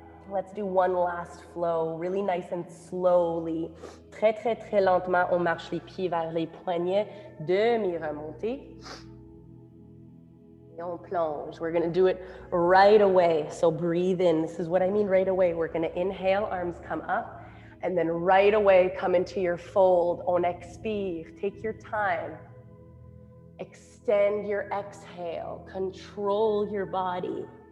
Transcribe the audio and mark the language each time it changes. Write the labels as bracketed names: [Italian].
[English] Let's do one last flow, really nice and slowly. [French] Très, très, très lentement, on marche les pieds vers les poignets, demi-remontée. Et on plonge. [English] We're gonna do it right away. So breathe in. This is what I mean right away. We're gonna inhale, arms come up, and then right away come into your fold. [French] On expire, [English] take your time. Extend your exhale, control your body.